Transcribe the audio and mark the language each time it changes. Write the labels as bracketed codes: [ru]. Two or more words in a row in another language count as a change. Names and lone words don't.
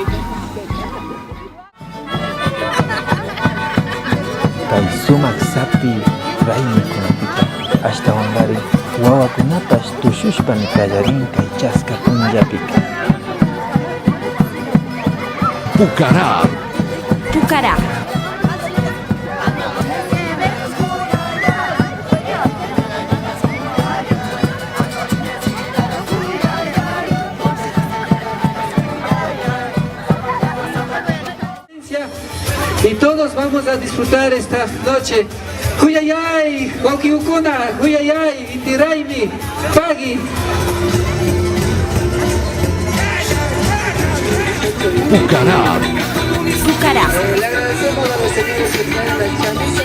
[qu] Kay sumak sapi raymikunapita ashtawangarin wawakunapas tushushpami kallarin kay chaska punllapika. Pucará. Pucará. [es] Y todos vamos a disfrutar esta noche. [qu] Huyayay, Huaquiucuna, Huyayay, Intiraymi, Pagui. Pucará. Pucará. [es] Le agradecemos a los señores que traen la chamisa.